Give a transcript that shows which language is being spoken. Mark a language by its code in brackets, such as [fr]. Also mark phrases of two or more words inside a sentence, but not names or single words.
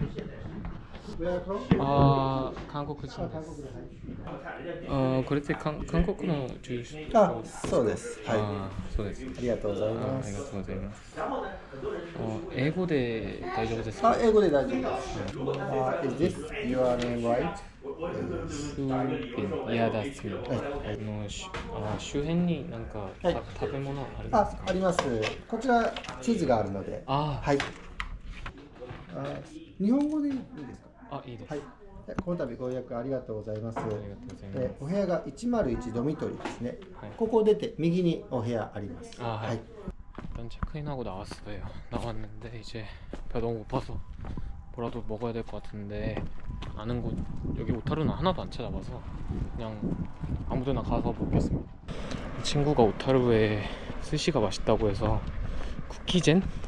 [ja] 한국 人です。これって韓国の住所ですか？そうです。はい。そうです。ありがとうございます。ありがとうございます。英語で大丈夫ですか？英語で大丈夫です。 [en] Is this your name right? [ja] いやだすみ。周辺になんか食べ物ありますか？あります。こちら地図があるので。はい。日本語でいいですか？いいです。はい。この度ご予約ありがとうございます。ありがとうございます。お部屋が101ドミトリーですね。はい、ここを出て右にお部屋あります。 [ko] はい。일단 체크인하고 나왔어요. 나왔는데 이제 배가 너무 고파서 뭐라도 먹어야 될 것 같은데 아는 곳 여기 오타루는 하나도 안 찾아봐서 그냥 아무데나 가서 먹겠습니다. 친구가 오타루에 스시가 맛있다고 해서 쿠키젠?